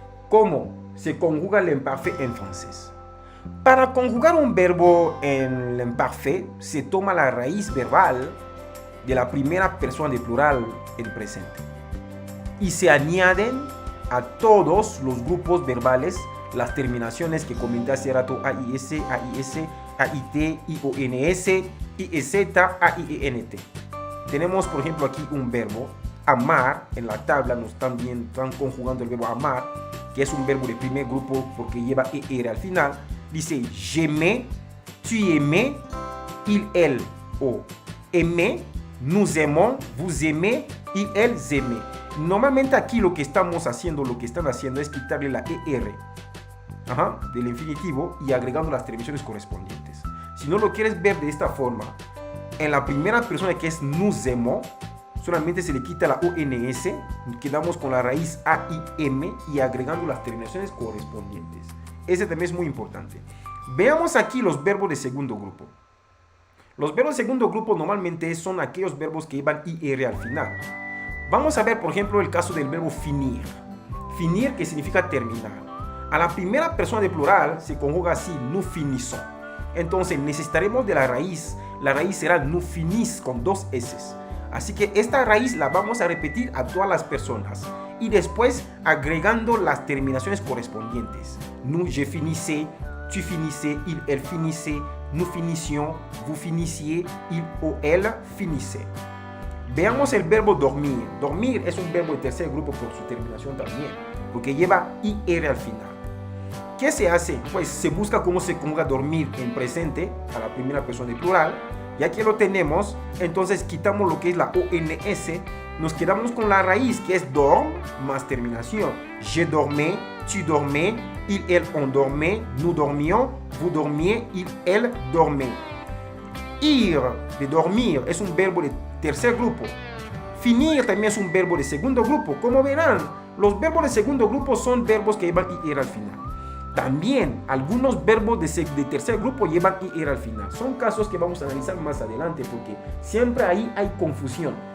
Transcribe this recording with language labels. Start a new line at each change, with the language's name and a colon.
Spanish: ¿Cómo se conjuga el imparfait en francés? Para conjugar un verbo en el imparfait, se toma la raíz verbal de la primera persona de plural en presente y se añaden a todos los grupos verbales las terminaciones que comenté hace rato: AIS, AIS, AIT, IONS, IEZ, AIENT. Tenemos, por ejemplo, aquí un verbo, amar. En la tabla nos están conjugando el verbo amar, que es un verbo de primer grupo porque lleva ER al final. Dice,
French: j'aimais, tu aimais, il, elle. O. Aimer, nous aimons, vous aimez y elles aiment.
Spanish: Normalmente aquí lo que estamos haciendo, lo que están haciendo es quitarle la ER del infinitivo y agregando las terminaciones correspondientes. Si no lo quieres ver de esta forma, en la primera persona que es
French: nous aimons,
Spanish: solamente se le quita la ONS, quedamos con la raíz A y M y agregando las terminaciones correspondientes. Ese también es muy importante. Veamos aquí los verbos de segundo grupo. Los verbos de segundo grupo normalmente son aquellos verbos que llevan IR al final. Vamos a ver, por ejemplo, el caso del verbo finir. Finir, que significa terminar. A la primera persona de plural se conjuga así,
French: nous finissons.
Spanish: Entonces necesitaremos de la raíz. La raíz será nous finis con dos S. Así que esta raíz la vamos a repetir a todas las personas. Y después agregando las terminaciones correspondientes.
French: Nous, je finissais, tu finissais, il, elle finissait, nous finissions, vous finissiez, il ou elle finissait.
Spanish: Veamos el verbo dormir. Dormir es un verbo de tercer grupo por su terminación también, porque lleva IR al final. ¿Qué se hace? Pues se busca cómo se conjuga dormir en presente a la primera persona de plural. Ya que lo tenemos, entonces quitamos lo que es la ONS, nos quedamos con la raíz que es dorm más terminación.
French: Je dormais, tu dormais, il, elle, on dormait, nous dormions, vous dormiez, il, elle dormait.
Spanish: Ir, de dormir, es un verbo de tercer grupo. Finir también es un verbo de segundo grupo. Como verán, los verbos de segundo grupo son verbos que llevan IR al final. También algunos verbos de tercer grupo llevan IR al final. Son casos que vamos a analizar más adelante porque siempre ahí hay confusión.